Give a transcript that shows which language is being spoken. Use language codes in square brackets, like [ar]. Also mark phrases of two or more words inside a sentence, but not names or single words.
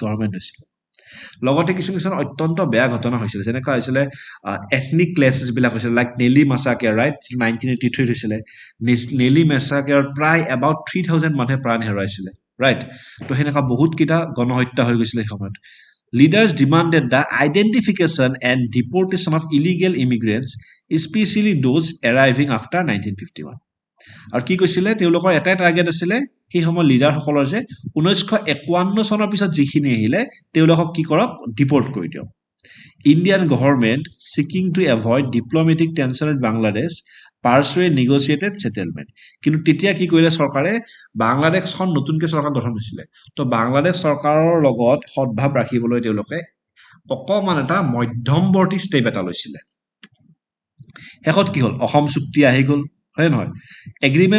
[as] গভৰ্ণমেন্ট হৈছিল লগতে কিছু অত্যন্ত বেয়া ঘটনা হৈছিল যেনেকা হৈছিল [en] ethnic clashes [as] বিলাক হৈছিল লাইক নেলি মাসাকাৰ ৰাইট 1983 হৈছিল নেলি মাসাকাৰ প্ৰায় এবাউট 3000 মানুহে প্ৰাণ হেৰুৱাইছিল ৰাইট তো হেনেকা বহুত কিটা গণহত্যা হৈ গৈছিল এই সময়ত [en] leaders demanded the identification and deportation of illegal immigrants especially those arriving after 1951 [as] আৰু কি কৈছিলে তেওঁলোকৰ এটাই টাৰ্গেট আছিল সেই সময় লিডাৰ সকলৰ যে 1951 চনৰ পিছত যিখিনি আহিলে তেওঁলোকক কি কৰক ডিপৰ্ট কৰি দিয়ক [en] Indian government seeking to avoid diplomatic tension in Bangladesh pursued negotiated settlement [as] কিন্তু তেতিয়া কি কৰিলে চৰকাৰে বাংলাদেশখন নতুনকৈ চৰকাৰ গঠন হৈছিলে তো বাংলাদেশ চৰকাৰৰ লগত সদ্ভাৱ ৰাখিবলৈ তেওঁলোকে অকণমান এটা মধ্যমৱৰ্তী ষ্টেপ এটা লৈছিলে শেষত কি হ'ল অসম চুক্তি আহি গ'ল হয় নহয় এগ্ৰিমেণ্ট